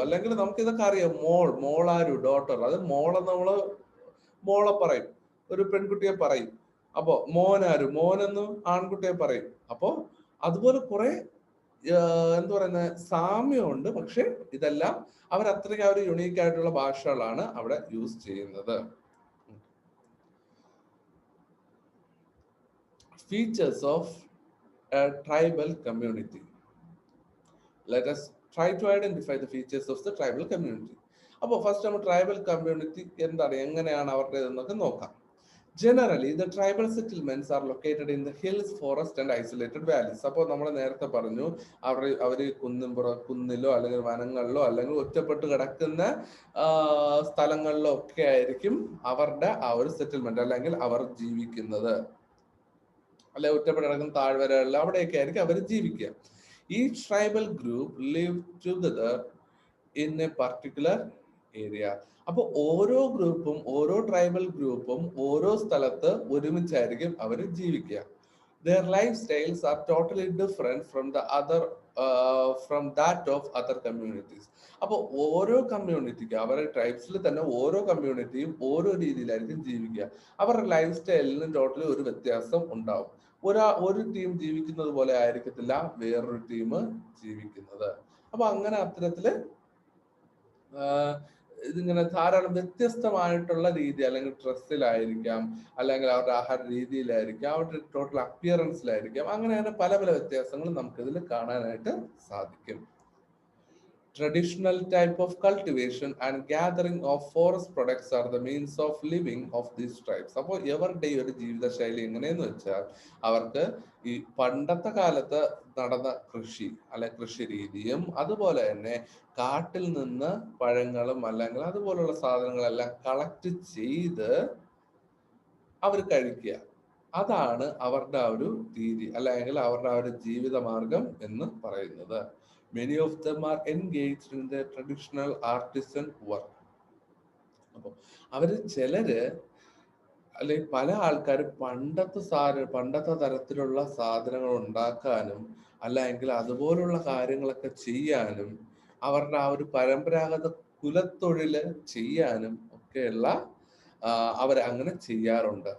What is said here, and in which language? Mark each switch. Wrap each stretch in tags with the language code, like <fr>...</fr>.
<ml>അല്ലെങ്കിൽ നമുക്ക് ഇതൊക്കെ അറിയാം. മോളാരു ഡോട്ടർ, അത് നമ്മള് മോളെ പറയും, ഒരു പെൺകുട്ടിയെ പറയും. അപ്പൊ മോനാരു, മോനെന്ന് ആൺകുട്ടിയെ പറയും. അപ്പോ അതുപോലെ കുറെ എന്താ പറയുന്ന സാമ്യമുണ്ട്. പക്ഷെ ഇതെല്ലാം അത്രയ്ക്ക് ആ ഒരു യുണീക്ക് ആയിട്ടുള്ള ഭാഷകളാണ് അവിടെ യൂസ് ചെയ്യുന്നത്.</ml> <en>Features of a tribal community. Let us try to identify the features of the tribal community.</en> <ml>അപ്പോൾ ഫസ്റ്റ് നമ്മൾ ട്രൈബൽ കമ്മ്യൂണിറ്റി എന്താണ്, എങ്ങനെയാണ് അവരുടേതെന്നൊക്കെ നോക്കാം.</ml> <en>Generally, the tribal settlements are located in the hills, forest and isolated valleys.</en> <ml>അപ്പോൾ നമ്മൾ നേരത്തെ പറഞ്ഞു, അവർ കുന്നിലോ അല്ലെങ്കിൽ വനങ്ങളിലോ അല്ലെങ്കിൽ ഒറ്റപ്പെട്ട് കിടക്കുന്ന സ്ഥലങ്ങളിലോ ഒക്കെ ആയിരിക്കും അവരുടെ ആ ഒരു സെറ്റിൽമെന്റ് അല്ലെങ്കിൽ അവർ ജീവിക്കുന്നത്. അല്ലെ ഒറ്റപ്പെട്ട് കിടക്കുന്ന താഴ്വരകളിൽ അവിടെയൊക്കെ ആയിരിക്കും അവർ ജീവിക്കുക. ഈ</ml> <en>Tribal group live together in a particular area.</en> <ml>അപ്പൊ ഓരോ ഗ്രൂപ്പും ഓരോ ട്രൈബൽ ഗ്രൂപ്പും ഓരോ സ്ഥലത്ത് ഒരുമിച്ചായിരിക്കും അവർ ജീവിക്കുക.</ml> <en>Their lifestyles are totally different from the other from that of other communities.</en> <ml>അപ്പോൾ ഓരോ കമ്മ്യൂണിറ്റിക്ക് അവരുടെ ട്രൈബ്സിൽ തന്നെ ഓരോ കമ്മ്യൂണിറ്റിയും ഓരോ രീതിയിലായിരിക്കും ജീവിക്കുക. അവരുടെ ലൈഫ് സ്റ്റൈലിന് ടോട്ടലി ഒരു വ്യത്യാസം ഉണ്ടാവും. ഒരു ടീം ജീവിക്കുന്നത് പോലെ ആയിരിക്കത്തില്ല വേറൊരു ടീം ജീവിക്കുന്നത്. അപ്പൊ അങ്ങനെ അത്തരത്തില് ഇതിങ്ങനെ ധാരാളം വ്യത്യസ്തമായിട്ടുള്ള രീതി, അല്ലെങ്കിൽ ഡ്രസ്സിലായിരിക്കാം, അല്ലെങ്കിൽ അവരുടെ ആഹാര രീതിയിലായിരിക്കാം, അവരുടെ ടോട്ടൽ അപ്പിയറൻസിലായിരിക്കാം, അങ്ങനെ പല പല വ്യത്യാസങ്ങളും നമുക്കിതിൽ കാണാനായിട്ട് സാധിക്കും.</ml> <en>Traditional type of cultivation and gathering of forest products are the means of living of these tribes.</en> <ml>അപ്പോൾ ഇവരുടെ ഒരു ജീവിതശൈലി എങ്ങനെയെന്ന് വെച്ചാൽ അവർക്ക് ഈ പണ്ടത്തെ കാലത്ത് നടന്ന കൃഷി അല്ലെ കൃഷി രീതിയും അതുപോലെ തന്നെ കാട്ടിൽ നിന്ന് പഴങ്ങളും അല്ലെങ്കിൽ അതുപോലുള്ള സാധനങ്ങളെല്ലാം കളക്ട് ചെയ്ത് അവർ കഴിക്കുക. അതാണ് അവരുടെ ആ ഒരു രീതി അല്ലെങ്കിൽ അവരുടെ ആ ഒരു ജീവിത മാർഗം എന്ന് പറയുന്നത്.</ml> <en>Many of them are engaged in their traditional artisan work.</en> <ml>അപ്പോൾ അവര് ചിലര് അല്ലെങ്കിൽ പല ആൾക്കാർ പണ്ടത്തെ തരത്തിലുള്ള സാധനങ്ങൾ ഉണ്ടാക്കാനും അല്ലെങ്കിൽ അതുപോലുള്ള കാര്യങ്ങളൊക്കെ ചെയ്യാനും അവരുടെ ആ ഒരു പരമ്പരാഗത കുലത്തൊഴില് ചെയ്യാനും ഒക്കെയുള്ള അവർ അങ്ങനെ ചെയ്യാറുണ്ട്.</ml>